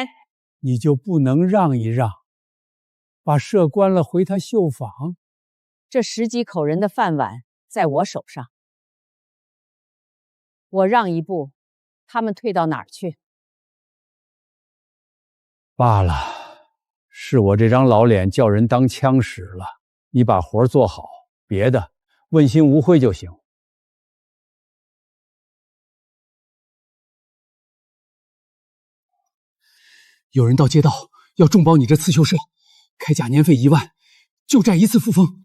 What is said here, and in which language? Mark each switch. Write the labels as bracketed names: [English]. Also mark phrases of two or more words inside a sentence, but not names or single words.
[Chinese] 你就不能讓一讓，把社關了回他繡坊？這10幾口人的飯碗在我手上，我讓一步，他們退到哪兒去？罷了，是我這張老臉叫人當槍使了。你把活做好，別的問心無愧就行。有人到街道要重保你這刺繡社，開價年費1萬，舊債一次付封。